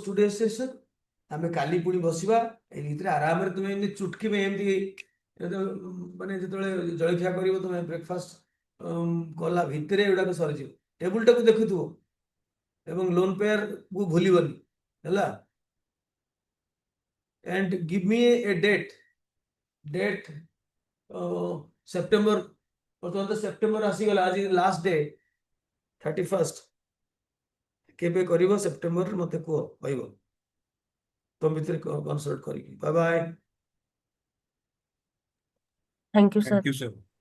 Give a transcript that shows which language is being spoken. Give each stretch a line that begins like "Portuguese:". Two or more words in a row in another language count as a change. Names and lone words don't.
English: today session
Odia: ଆମେ କାଲି ପୁଣି ବସିବା ଏଇ ଭିତରେ ଆରାମରେ ତୁମେ ଏମିତି ଚୁଟକି ଏମିତି ମାନେ ଯେତେବେଳେ ଜଳଖିଆ କରିବ ତୁମେ ବ୍ରେକଫାଷ୍ଟ କଲା ଭିତରେ ଏଗୁଡାକ ସରିଯିବ ଟେବୁଲଟାକୁ ଦେଖୁଥିବ ଏବଂ ଲୋନ୍ ପେୟାରକୁ ଭୁଲିବନି ହେଲା
English: and give me a date
Odia: ସେପ୍ଟେମ୍ବର ବର୍ତ୍ତମାନ ତ ସେପ୍ଟେମ୍ବର ଆସିଗଲା, ଆଜି
English: last day
Odia: 31st। କେବେ କରିବ ସେପ୍ଟେମ୍ବରରେ ମତେ କୁହ, କହିବ ତମ ଭିତରେ କନସଲ୍ଟ କରିକି।
English: bye bye. Thank you, sir. Thank you, sir.